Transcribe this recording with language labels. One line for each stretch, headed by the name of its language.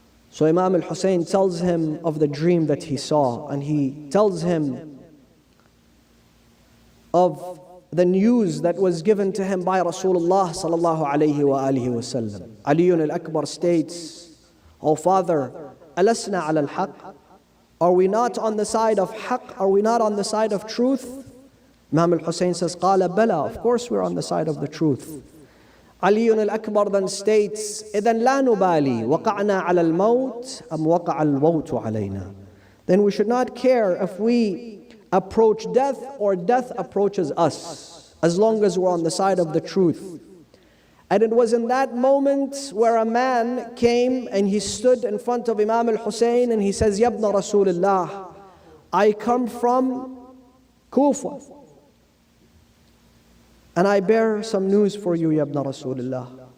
English: So Imam al-Hussein tells him of the dream that he saw, and he tells him of the news that was given to him by Rasulullah sallallahu alayhi wa alihi wasallam. Ali al-Akbar states, O father,
Arabic: alasna ala al-haq?
English: Are we not on the side of haq? Are we not on the side of truth? Imam al-Hussein says,
Arabic: Qala bala,
English: of course we're on the side of the truth. Ali al-Akbar then states,
Arabic: إِذَنْ لَا نُبَالِي وَقَعْنَا عَلَى الْمَوْتِ أَمْ وَقَعَ الْمَوْتُ عَلَيْنَا.
English: Then we should not care if we approach death or death approaches us, as long as we're on the side of the truth. And it was in that moment where a man came and he stood in front of Imam al-Hussein and he says,
Arabic: Yabna Rasulullah,
English: I come from Kufa, and I bear some news for you, Yabna Rasulullah.